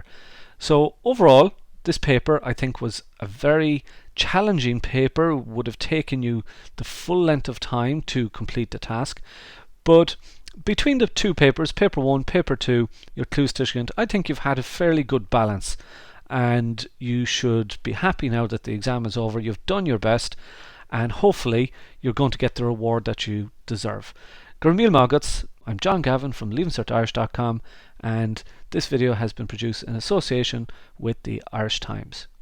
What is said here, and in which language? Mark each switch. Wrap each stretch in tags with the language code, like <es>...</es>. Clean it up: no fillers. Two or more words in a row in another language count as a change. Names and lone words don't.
<en>So overall, this paper I think was a very challenging paper, would have taken you the full length of time to complete the task. But between the two papers, paper 1, paper 2, your clustishkent, I think you've had a fairly good balance, and you should be happy now that the exam is over. You've done your best, and hopefully you're going to get the reward that you deserve.</en> <ga>Gur míle mágat,</ga> <en>I'm John Gavin from Leavingcertirish.com, and this video has been produced in association with the Irish Times.</en>